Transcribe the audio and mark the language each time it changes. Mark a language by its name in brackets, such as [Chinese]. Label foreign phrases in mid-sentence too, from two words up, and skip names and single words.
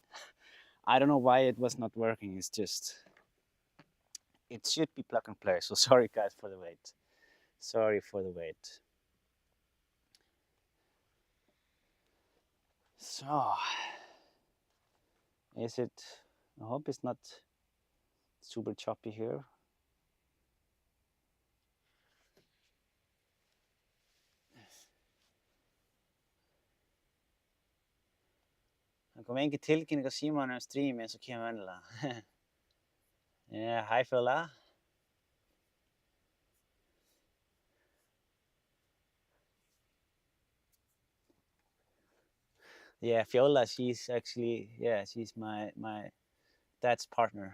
[English] I don't know why it was not working. It's just, it should be plug and play. So sorry guys for the wait. Sorry for the wait. So, is it, I hope it's not super choppy here. [Icelandic] Það kom engin tilkynning á símanum stream eins og kemur venjulega. [English] Yeah, hi Fjola. Yeah, Fjola, she's actually, yeah, she's my dad's partner.